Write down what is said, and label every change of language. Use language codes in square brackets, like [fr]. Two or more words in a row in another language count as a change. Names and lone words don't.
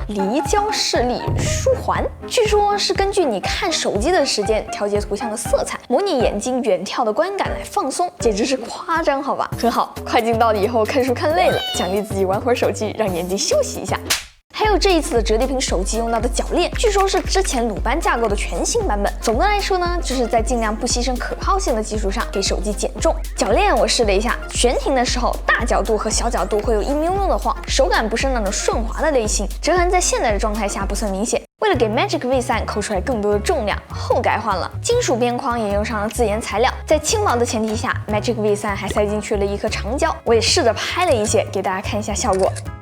[zh] 離焦視力舒緩，據說是根據你看手機的時間調節圖像的色彩，模擬眼睛遠眺的觀感來放鬆，簡直是誇張好吧？很好，快进到了以後看書看累了，獎勵自己玩會兒手機，讓眼睛休息一下。还有這一次的折疊屏手機用到的鉸鏈，據說是之前魯班架構的全新版本。總的來說呢，就是在盡量不犧牲可靠性的基礎上，給手機減重。鉸鏈我試了一下，悬停的时候大角度和小角度会有一喵喵的晃，手感不是那種顺滑的类型，折痕在现在的狀態下不算明顯。為了給 Magic V3 扣出來更多的重量，後改換了金屬邊框，也用上了自研材料。在輕薄的前提下 ，Magic V3 還塞進去了一顆長焦，我也試着拍了一些，給大家看一下效果。